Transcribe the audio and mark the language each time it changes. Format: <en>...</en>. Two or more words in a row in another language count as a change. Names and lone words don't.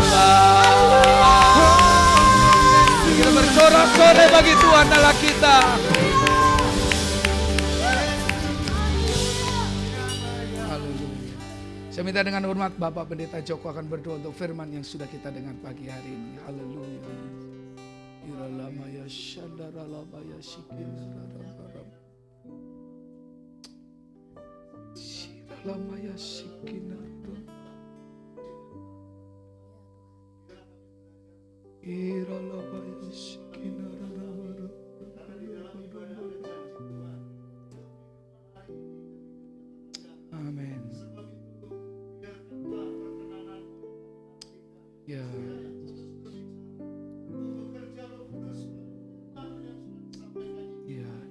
<id>Kita bersorak-sorai bagi Tuhan Allah kita. Haleluya. Saya minta dengan hormat Bapak Pendeta Joko akan berdoa untuk firman yang sudah kita dengar pagi hari ini. Haleluya. Iralamaya shandaralabaya shikinarararam. Shiralamaya shikinararam. Iralamaya shikinarararam. Amin. Ya. Ya.</id>